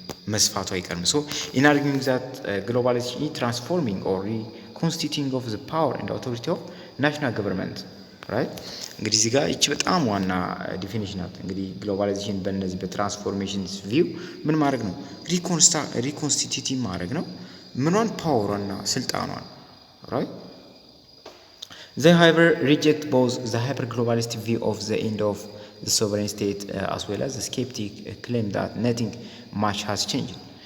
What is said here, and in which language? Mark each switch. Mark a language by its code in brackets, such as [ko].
[am] መስፋቱ አይቀርም። ሶ [en] in arguing that globalization is transforming or reconstituting of the power and authority of national government, right? [am] እንግዲህ እዚህ ጋር እቺ በጣም ዋና ዲፊኒሽን ናት። እንግዲህ ግሎባላይዜሽን በእነዚህ በትራንስፎርሜሽን ቪው ምን ማድረግ ነው? ሪኮንስቲቲዩቲቭ ማድረግ ነው። ምኗን? ፓወሯና ስልጣኗን፣ right? [en] They, however, reject both the hyper-globalist view of the end of the sovereign state as well as the skeptic claim that nothing much has changed.